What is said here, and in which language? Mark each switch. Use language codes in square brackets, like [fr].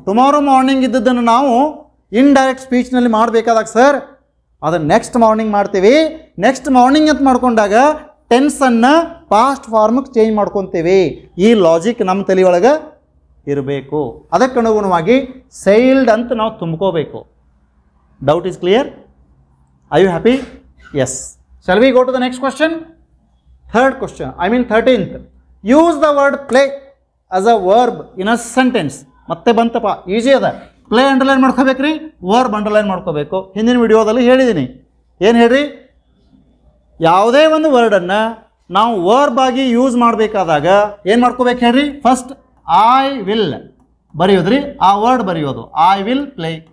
[kn] Tomorrow morning ಇದ್ದದ್ದನ್ನು ನಾವು indirect ಸ್ಪೀಚ್ನಲ್ಲಿ ಮಾಡಬೇಕಾದಾಗ ಸರ್ ಅದನ್ನು ನೆಕ್ಸ್ಟ್ ಮಾರ್ನಿಂಗ್ ಮಾಡ್ತೀವಿ. ನೆಕ್ಸ್ಟ್ ಮಾರ್ನಿಂಗ್ ಅಂತ ಮಾಡ್ಕೊಂಡಾಗ ಟೆನ್ಸನ್ನು ಪಾಸ್ಟ್ ಫಾರ್ಮ್ಗೆ ಚೇಂಜ್ ಮಾಡ್ಕೊತೀವಿ. ಈ ಲಾಜಿಕ್ ನಮ್ಮ ತಲೆಯೊಳಗೆ ಇರಬೇಕು. ಅದಕ್ಕೆ ಅನುಗುಣವಾಗಿ ಸೈಲ್ಡ್ ಅಂತ ನಾವು ತುಂಬ್ಕೋಬೇಕು. [en] Doubt is clear? Are you happy? Yes. Shall we go to the next question? Third question, 13th. Use the word play as a verb in a sentence. [kn] ಮತ್ತೆ ಬಂತಪ್ಪ, ಈಜಿ ಅದ. ಪ್ಲೇ ಅಂಡರ್ಲೈನ್ ಮಾಡ್ಕೋಬೇಕ್ರಿ, ವರ್ಬ್ ಅಂಡರ್ಲೈನ್ ಮಾಡ್ಕೋಬೇಕು. ಹಿಂದಿನ ವಿಡಿಯೋದಲ್ಲಿ ಹೇಳಿದ್ದೀನಿ. ಏನು ಹೇಳ್ರಿ? ಯಾವುದೇ ಒಂದು ವರ್ಡನ್ನು ನಾವು ವರ್ಬ್ ಆಗಿ ಯೂಸ್ ಮಾಡಬೇಕಾದಾಗ ಏನು ಮಾಡ್ಕೋಬೇಕು ಹೇಳ್ರಿ? ಫಸ್ಟ್ ಐ ವಿಲ್ ಬರೆಯೋದ್ರಿ, ಆ ವರ್ಡ್ ಬರೆಯೋದು. [en] I will play.